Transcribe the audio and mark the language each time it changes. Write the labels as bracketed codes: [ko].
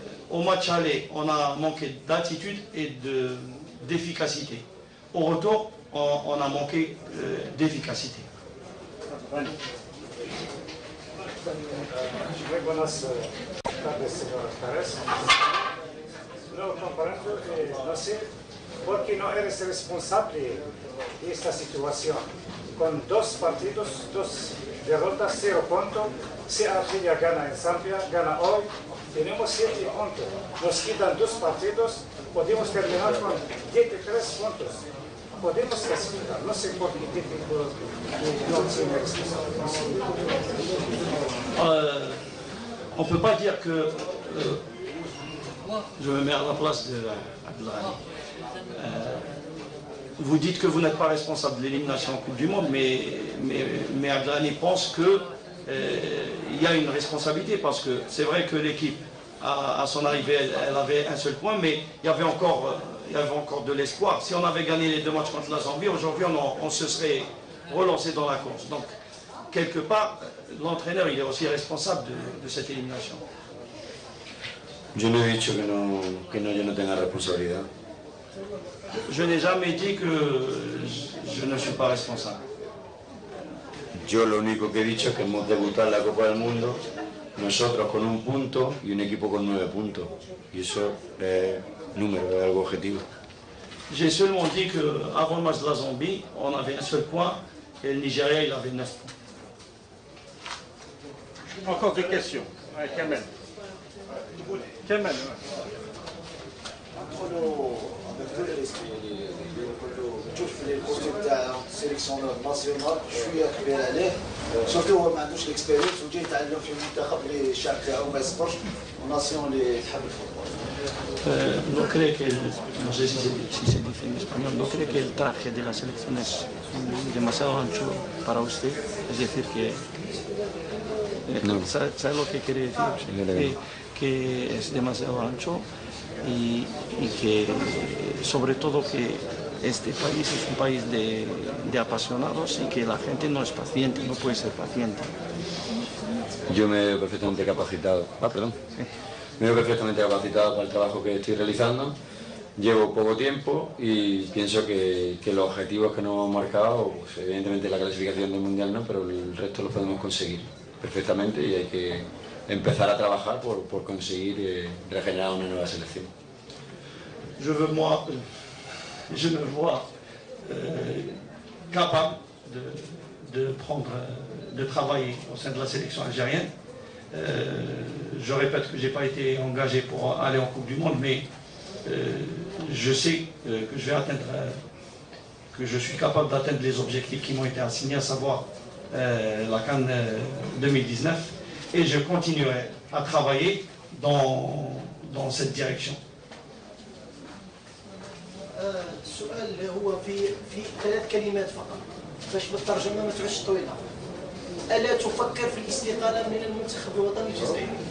[fr] Au match aller, on a manqué d'attitude et d'efficacité. Au retour, on a manqué d'efficacité. [es] Muy buenas tardes, señor Pérez. No comparando, no sé por qué no eres responsable de esta situación. Con 2 partidos, 2 derrotas, 0 puntos. Si Argelia gana en Zambia, gana hoy, tenemos 7 puntos. Nos quedan 2 partidos, podemos terminar con 13 puntos. Podemos clasificar, no sé por qué no tiene responsabilidad. [fr] On ne peut pas dire que... je me mets à la place de Abdelrahim. Vous dites que vous n'êtes pas responsable de l'élimination en Coupe du Monde, mais Abdelrahim pense qu'il y a une responsabilité, parce que c'est vrai que l'équipe, à son arrivée, elle avait un seul point, mais il y avait encore de l'espoir. Si on avait gagné les 2 matchs contre la Zambie, aujourd'hui on se serait relancé dans la course. Donc, quelque part, l'entraîneur il est aussi responsable de cette élimination. [es] Yo no he dicho que yo no tenga responsabilidad. [fr] Je n'ai jamais dit que je ne suis pas responsable. [es] Yo lo único que he dicho es que hemos debutado en la Copa del Mundo, nosotros con 1 punto y un equipo con 9 puntos. Y eso es número, es algo objetivo. [fr] J'ai seulement dit qu'avant le match de la Zambie, on avait un seul point et le Nigeria il avait 9 points. Encore des questions. Kamel. Kamel. [ar] نشوف البروجي تاع السيليكسيونور ناسيونال شويه كبير عليه سورتو هو ما عندوش الاكسبيرينس وجاي يتعلم في المنتخب اللي الشعب تاعو ما يصبرش وناسيون اللي تحب الفوتبول. [es] No cree que no sé si se dice en español, no cree que el traje de la selección es demasiado ancho para usted, es decir que no. ¿Sabe lo que quiere decir? Que es demasiado ancho y que sobre todo que este país es un país de apasionados y que la gente no es paciente, no puede ser paciente. Yo me veo perfectamente capacitado. Perdón. Sí. Me veo perfectamente capacitado para el trabajo que estoy realizando. Llevo poco tiempo y pienso que los objetivos que nos hemos marcado, pues evidentemente la clasificación del Mundial no, pero el resto lo podemos conseguir perfectamente y hay que empezar a trabajar por conseguir regenerar una nueva selección. [fr] Je me vois capable de travailler au sein de la sélection algérienne. Je répète que je n'ai pas été engagé pour aller en Coupe du Monde, mais je sais que je vais atteindre, que je suis capable d'atteindre les objectifs qui m'ont été assignés, à savoir la CAN 2019, et je continuerai à travailler dans cette direction. [ar] السؤال هو في 3 كلمات فقط باش بالترجمه ما تعودش طويله. الا تفكر في الاستقاله من المنتخب الوطني الجزائري؟